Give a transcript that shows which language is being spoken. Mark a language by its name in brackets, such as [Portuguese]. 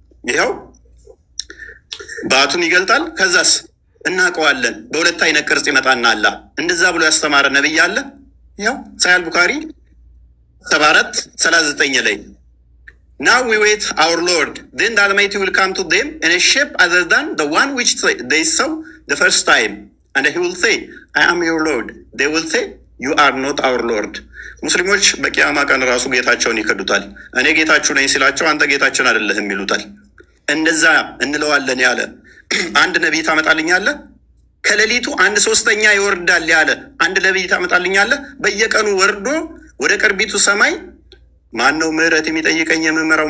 [Amharic] ይኸው ባቱን ይገልጣል። ከዛስ እናውቀዋለን በሁለት አይነት ቅርጽ ይመጣና አላህ እንደዛ ብሎ ያስተማረ ነቢይ አለ? [English] ይኸው ሳሂህ ቡኻሪ 74:39 ላይ Now we wait our Lord, then the Almighty will come to them in a shape other than the one which they saw the first time. And he will say, I am your Lord. They will say, you are not our Lord. [Amharic] ሙስሊሞች በቂያማ ቀን ራሱ ጌታቸውን ይከዱታል። እኔ ጌታችሁ ነኝ ሲላቸው አንተ ጌታችን አይደለህም ይሉታል። እንደዛ እንለዋለን ያለ አንድ ነቢይ ታመጣልኛለህ? ከሌሊቱ 1/3 ይወርዳል ያለ አንድ ነቢይ ታመጣልኛለህ? በየቀኑ ወርዶ ወደ ቅርቢቱ ሰማይ ማን ነው ምህረት የሚጠይቀኝ የምምረው?